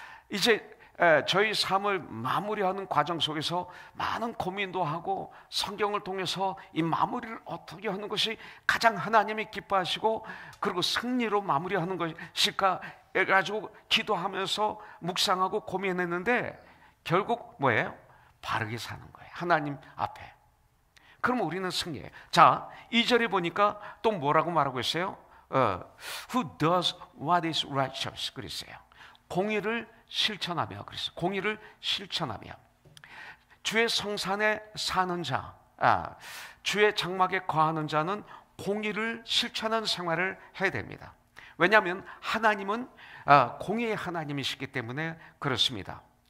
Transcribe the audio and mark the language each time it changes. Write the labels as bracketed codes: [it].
[ko] 이제 저희 삶을 마무리하는 과정 속에서 많은 고민도 하고 성경을 통해서 이 마무리를 어떻게 하는 것이 가장 하나님이 기뻐하시고 그리고 승리로 마무리하는 것일까 해가지고 기도하면서 묵상하고 고민했는데 결국 뭐예요? 바르게 사는 거예요. 하나님 앞에. 그럼 우리는 승리해요. 자, 2절에 보니까 또 뭐라고 말하고 있어요? [en] Who does what is righteous, [ko] 그랬어요. 공의를 실천하며, 그랬어요. 공의를 실천하며. 주의 성산에 사는 자, 주의 장막에 거하는 자는 공의를 실천하는 생활을 해야 됩니다. 왜냐하면 하나님은 공의의 하나님이시기 때문에 그렇습니다.